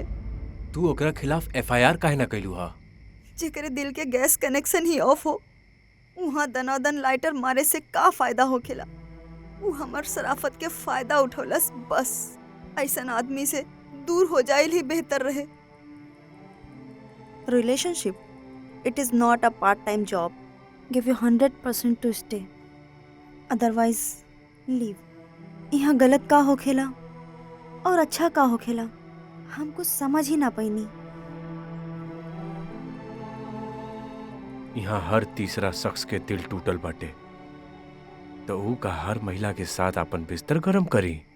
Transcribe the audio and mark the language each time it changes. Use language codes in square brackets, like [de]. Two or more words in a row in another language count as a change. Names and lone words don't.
[bho] तू ओकरा खिलाफ एफआईआर काहे ना कैलू हा? जेकरे दिल के [en] gas connection [bho] ही ऑफ हो, वहाँ दनादन लाइटर मारे से का फायदा होखेला? वो हमार शराफत के फायदा उठौलस बस। ऐसन आदमी से दूर हो जाइल ही बेहतर रहे। [en] Relationship it is not a part time job. Give you 100% to stay, otherwise leave. [bho] यहाँ गलत का होखेला और अच्छा का होखेला हम कुछ समझ ही ना पैनी। यहाँ हर तीसरा शख्स के दिल टूटल बाटे, तो ऊ का हर महिला के साथ अपन बिस्तर गरम करी?